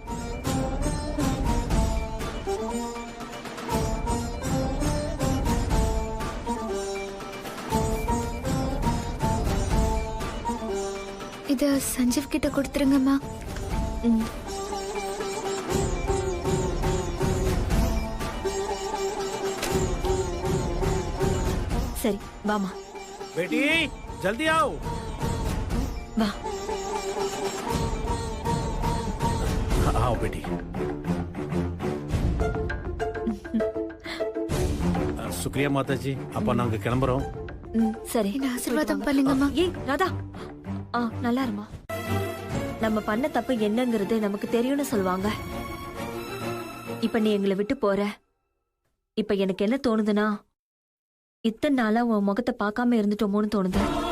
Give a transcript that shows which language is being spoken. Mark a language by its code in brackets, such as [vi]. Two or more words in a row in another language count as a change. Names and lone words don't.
[ta] இத சஞ்சீவ் கிட்ட கொடுத்துருங்கம்மா. சரி, வாமா. [hi] बेटी जल्दी आओ. [ta] வா. [hi] आओ बेटी। शुक्रिया माता जी, [ta] அப்ப நாங்க கிளம்புறோம். சரி என்ன ஆசீர்வாதம் பண்ணுங்கம்மா. ஏய் ராதா, நல்லா இருமா. நம்ம பண்ண தப்பு என்னங்கிறது நமக்கு தெரியும்னு சொல்லுவாங்க. இப்ப நீ எங்களை விட்டு போற. இப்ப எனக்கு என்ன தோணுதுன்னா, இத்தனை நாளா உன் முகத்தை பார்க்காம இருந்துட்டோமோன்னு தோணுது.